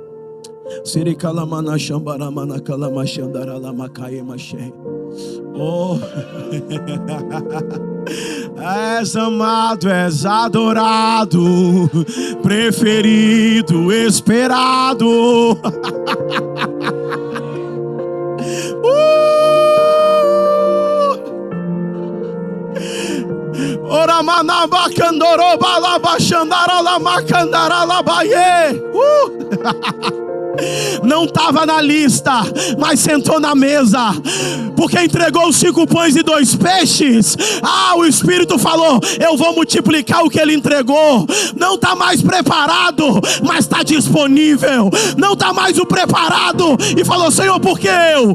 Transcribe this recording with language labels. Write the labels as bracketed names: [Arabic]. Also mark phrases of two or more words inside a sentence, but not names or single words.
[Portuguese] Oh, és amado, és adorado, preferido, esperado. Ora manaba candoro balaba xandara lama candara labaye. Não estava na lista, mas sentou na mesa, porque entregou os 5 pães e 2 peixes. O Espírito falou: eu vou multiplicar o que ele entregou. Não está mais preparado, mas está disponível. Não está mais o preparado. E falou: Senhor, por que eu?